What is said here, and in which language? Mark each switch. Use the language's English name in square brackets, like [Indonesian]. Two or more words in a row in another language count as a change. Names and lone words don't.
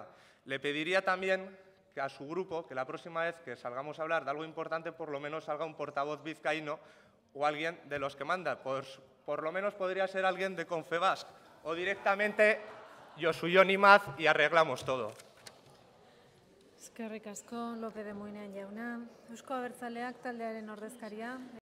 [Spanish] Le pediría también que a su grupo, que la próxima vez que salgamos a hablar de algo importante, por lo menos salga un portavoz vizcaíno o alguien de los que manda. Pues por lo menos podría ser alguien de Confebask o directamente Josu Jon Imaz y arreglamos todo. [Basque] Eskerrik asko López de Muinain jauna. Euzko Abertzaleak taldearen ordezkaria.